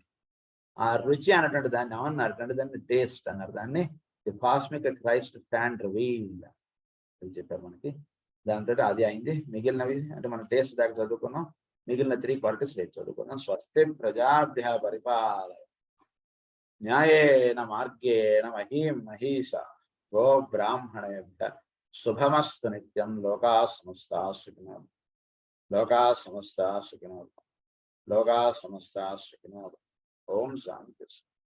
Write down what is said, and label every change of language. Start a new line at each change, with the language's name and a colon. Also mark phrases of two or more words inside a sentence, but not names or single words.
Telugu: ఆ రుచి అన్నటువంటి దాన్ని ఏమన్నారు అంటే దాన్ని టేస్ట్ అన్నారు. దాన్ని ది కాస్మిక్ క్రైస్ట్ స్టాండ్ రివీల్డ్ అని చెప్పారు మనకి. దాంతో అది అయింది. మిగిలినవి అంటే మనం టేస్ట్ దాకా చదువుకున్నాం. మిగిలిన 3 క్వాలిటీస్ రేపు చదువుకున్నాం.
Sanskrit: స్వస్తి ప్రజాభ్య పరిపాలయ న్యాయేన మార్గేణ మహీం మహీష గో బ్రాహ్మణేభ్య శుభమస్తు నిత్యం. లోకా సమస్తా సుఖినో లోకా సమస్తా సుఖినో లోకా సమస్తా సుఖినో. ఓం శాంతి.